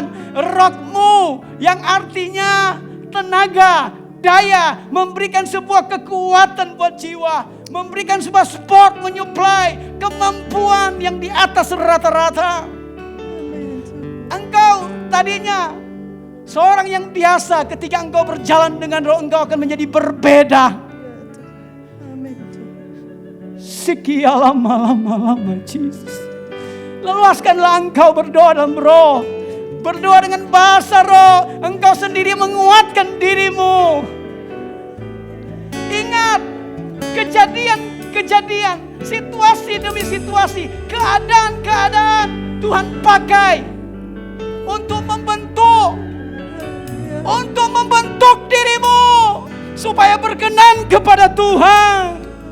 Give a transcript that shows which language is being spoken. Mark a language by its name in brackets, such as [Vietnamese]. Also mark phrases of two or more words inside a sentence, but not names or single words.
[Indonesian] Rohmu yang artinya tenaga, daya, memberikan sebuah kekuatan buat jiwa, memberikan sebuah sport, menyuplai kemampuan yang di atas rata-rata. Engkau tadinya seorang yang biasa, ketika engkau berjalan dengan roh, engkau akan menjadi berbeda. Sikialama Jesus. Leluaskanlah engkau berdoa dalam roh, berdoa dengan bahasa roh. Engkau sendiri menguatkan dirimu. Ingat kejadian, situasi demi situasi, keadaan-keadaan Tuhan pakai untuk membentuk dirimu supaya berkenan kepada Tuhan.